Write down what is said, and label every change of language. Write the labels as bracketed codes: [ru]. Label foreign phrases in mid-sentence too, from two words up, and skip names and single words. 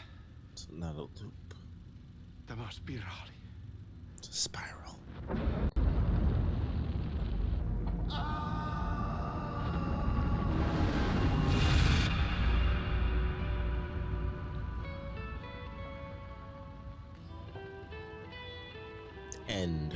[en] It's not a loop. [fi] Tämä on spiraali. [en] It's a spiral. End.